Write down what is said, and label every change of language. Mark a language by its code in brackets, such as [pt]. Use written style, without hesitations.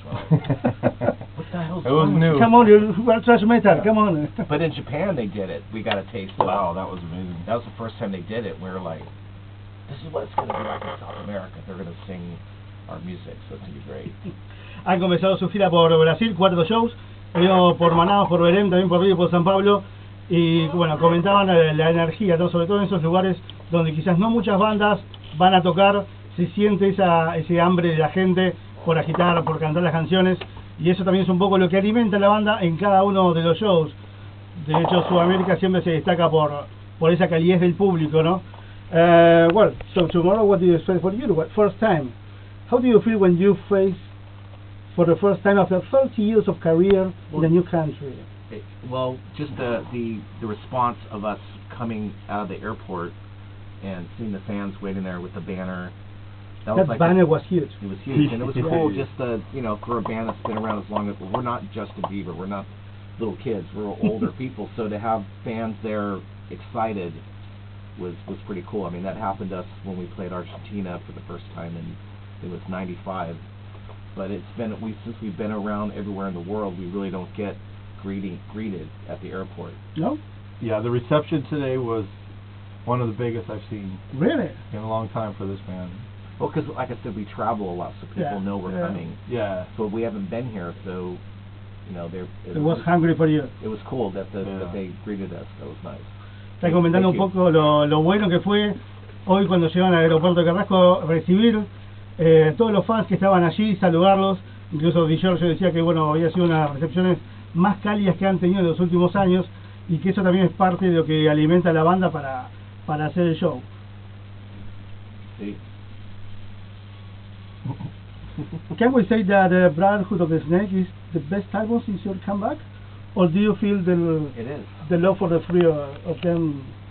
[en] Right? What the hell's it was new. Come on, you thrash metal. Come on. But in Japan they did it. We got a taste of it. Wow, that was amazing. That was the first time they did it. We were like, this is what it's going to be like in South America. They're going to sing our music, so it's going to be great. [es] Han comenzado su gira por Brasil, 4 shows. he ido por Manaos, por Belém, también por Río, por San Pablo, y bueno, comentaban la energía, ¿no? Sobre todo en esos lugares donde quizás no muchas bandas van a tocar, se siente ese hambre de la gente por agitar, por cantar las canciones, y eso también es un poco lo que alimenta la banda en cada uno de los shows. De hecho, Sudamérica siempre se destaca por esa calidez del público, ¿no? [en] Well, so tomorrow, what do you expect for you? What first time? How do you feel when you face, for the first time after 30 years of career in a new country? Well, just the response of us coming out of the airport and seeing the fans waiting there with the banner. That banner was huge. It was huge, and it was cool. Just for a band that's been around as long as we're not Justin Bieber, we're not little kids, we're older people. So to have fans there excited was pretty cool. I mean, that happened to us when we played Argentina for the first time, and it was '95. But since we've been around everywhere in the world, we really don't get greeted at the airport. No? Yeah, the reception today was one of the biggest I've seen. Really? In a long time for this band. Well, because like I said, we travel a lot, so people know we're coming. Yeah. So we haven't been here, so it was hungry for you. It was cool that they greeted us. That was nice. [es] Está comentando un poco lo bueno que fue hoy cuando llegaron al aeropuerto de Carrasco, recibir todos los fans que estaban allí, saludarlos. Incluso Giorgio decía que bueno, había sido una de las recepciones más cálidas que han tenido en los últimos años, y que eso también es parte de lo que alimenta a la banda para hacer el show. Sí. [en] Can we say that Brotherhood of the Snake is the best album since your comeback? Or do you feel it is. The love for the three of them?